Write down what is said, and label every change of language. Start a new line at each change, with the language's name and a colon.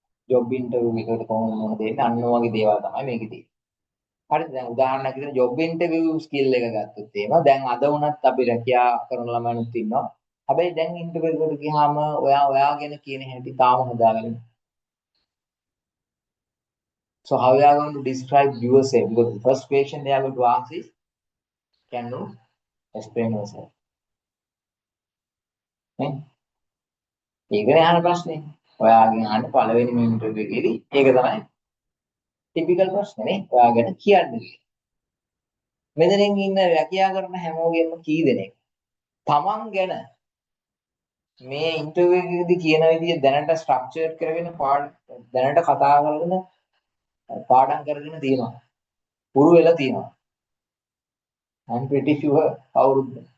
Sinhala: Job interview එකකට කොහොමද මොන දෙන්නේ? අන්න වගේ දේවල් තමයි මේකේ තියෙන්නේ. හරිද? දැන් උදාහරණයක් විදිහට ජොබ් ඉන්ටර්විව් ස්කිල් එක ගත්තොත් එහෙම දැන් අද වුණත් අපි රැකියා කරන ළමයිනුත් ඉන්නවා. හැබැයි දැන් ඉන්ටර්විව් එකට ගියාම ඔයා ගැන කියන හැටි තාම හදාගන්න.
English: So how you are going to describe yourself? Because the first question they are going to ask is, can you explain yourself?
Sinhala: නේ? ඒකනේ අහන ප්‍රශ්නේ. ඔයාගෙන් අහන්න පළවෙනි මේ ඉන්ටර්විව් එකේදී ඒක තමයි ටිපිකල් ප්‍රශ්නේ නේ. ඔයාගෙන කියන්නේ. මෙතනින් ඉන්න රැකියා කරන හැමෝගෙම කී දෙනෙක් තමන් ගැන මේ ඉන්ටර්විව් එකේදී කියන විදිහ දැනට ස්ට්‍රක්චර් කරගෙන දැනට කතා කරගෙන පාඩම් කරගෙන තියෙනවා. පුරු වෙලා තියෙනවා.
English: I'm pretty sure
Sinhala: කවුරුත්.